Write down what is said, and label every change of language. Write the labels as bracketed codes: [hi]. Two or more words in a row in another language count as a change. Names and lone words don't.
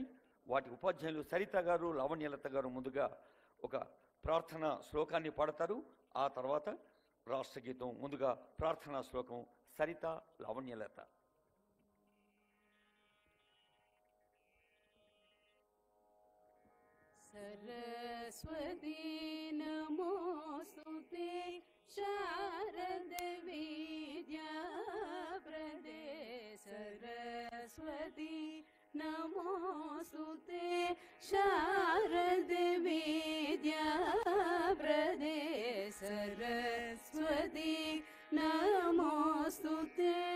[te] వాటి ఉపాధ్యాయులు సరిత గారు, లావణ్యలత గారు ముందుగా ఒక ప్రార్థనా శ్లోకాన్ని పాడతారు. ఆ తర్వాత రాష్ట్ర గీతం. ముందుగా ప్రార్థనా శ్లోకం సరిత, లావణ్యలత. [sa] सरस्वती नमोस्तुते शारद विद्या प्रदे सरस्वती नमोस्तुते शारद विद्या प्रदे सरस्वती नमोस्तुते.